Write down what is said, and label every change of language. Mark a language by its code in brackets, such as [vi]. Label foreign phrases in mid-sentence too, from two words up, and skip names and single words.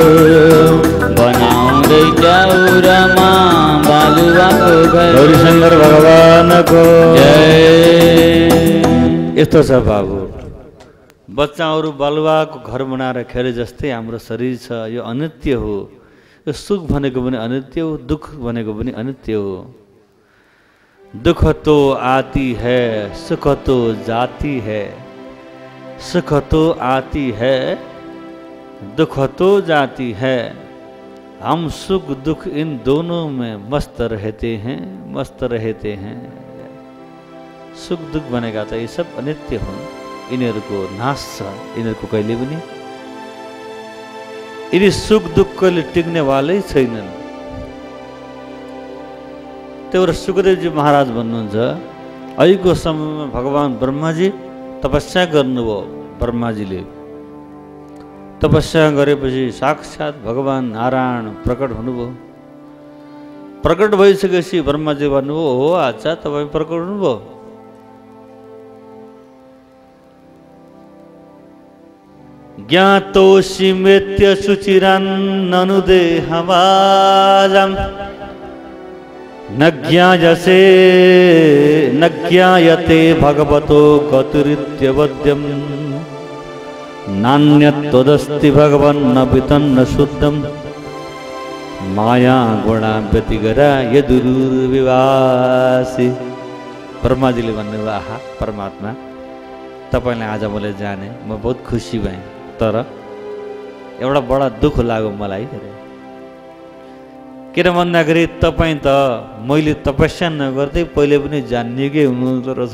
[ne] बनाउँदै चौरमा बालुवाको घर। गौरीशङ्कर भगवानको जय। यस्तो छ बाबु, बच्चाहरू बालुवाको घर बनाएर खेले जस्तै हाम्रो शरीर छ, यो अनित्य हो। यो सुख भनेको पनि अनित्य हो, दुःख भनेको पनि अनित्य हो। [hi] दुख तो आती है, सुख तो जाती है, सुख तो आती है, दुख तो जाती है। हम सुख दुख इन दोनों में मस्त रहते हैं, मस्त रहते हैं। [ne] सुख दुख भनेका त यी सब अनित्य हुन्, यिनीहरूको नाश छ, यिनीहरूको कहिले पनि यिनी सुख दुख कहिले टिक्नेवालै छैनन्। त्यही भएर सुखदेवजी महाराज भन्नुहुन्छ, अहिलेको समयमा भगवान् ब्रह्माजी तपस्या गर्नुभयो। ब्रह्माजीले तपस्या गरेपछि साक्षात् भगवान् नारायण प्रकट हुनुभयो। प्रकट भइसकेपछि ब्रह्माजी भन्नुभयो, हो अच्छा तपाईँ प्रकट हुनुभयो, [sa] ज्ञातोऽसि मृत्य शुचिरान्ननु देहमाजम् न ज्ञायते भगवतो गतिरित्यवद्यम् नान्यत्वदस्ति भगवन्न वितन्न शुद्धम् माया गुणा व्यतिगरा यदुरुर्विवासी। [ne] ब्रह्माजीले भन्नुभयो, आहा परमात्मा तपाईँलाई आज मलाई जाने म बहुत खुसी भएँ, तर एउटा बडा दुःख लाग्यो मलाई। किन भन्दाखेरि तपाईँ त मैले तपस्या नगर्दै पहिले पनि जानिएकै हुनुहुँदो रहेछ।